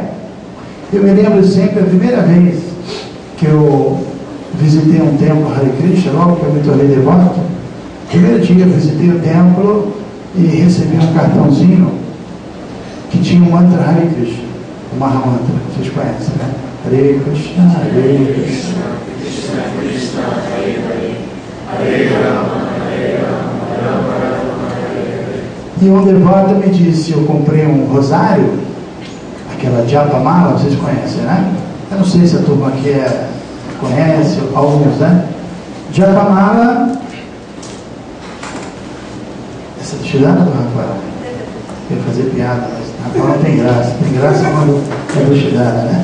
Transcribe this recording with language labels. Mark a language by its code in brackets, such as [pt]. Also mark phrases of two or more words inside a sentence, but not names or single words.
[pt] Eu me lembro sempre, a primeira vez que eu visitei um templo Hare Krishna, logo que eu me tornei devoto, primeiro dia eu visitei o templo e recebi um cartãozinho que tinha o mantra Hare Krishna, o Mahamantra, vocês conhecem, né? [sa] Hare Krishna, Hare Krishna, Krishna Krishna, Hare Hare, Hare Rama, Hare Rama, Rama Rama, Hare Hare. [pt] E um devoto me disse, eu comprei um rosário, aquela Japamala, vocês conhecem, né? Eu não sei se a turma aqui conhece, alguns, né? Japamala, essa tirada do Rafael, eu ia fazer piada, mas Rafael não tem graça quando é do tirada, né?